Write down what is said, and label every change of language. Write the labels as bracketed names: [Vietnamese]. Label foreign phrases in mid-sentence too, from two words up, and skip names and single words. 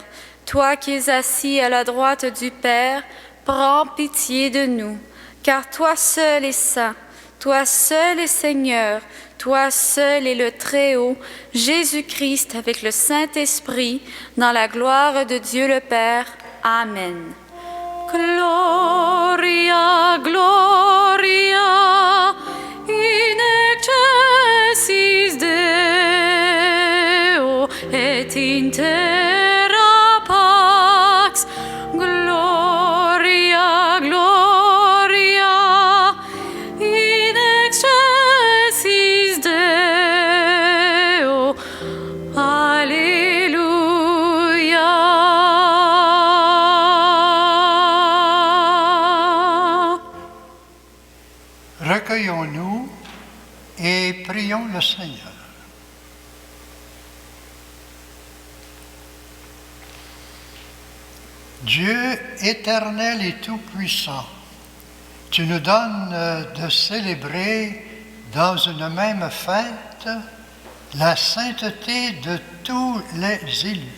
[French] Toi qui es assis à la droite du Père, prends pitié de nous. Car toi seul es saint, toi seul es Seigneur, toi seul es le Très-Haut, Jésus-Christ avec le Saint-Esprit, dans la gloire de Dieu le Père. Amen. [Latin] Gloria, Gloria, in excelsis Deo, et in terra pax. Gloria, Gloria, in excelsis Deo. [French] Alléluia. Recueillons-nous et prions le Seigneur. Dieu éternel et tout-puissant, tu nous donnes de célébrer dans une même fête la sainteté de tous les élus.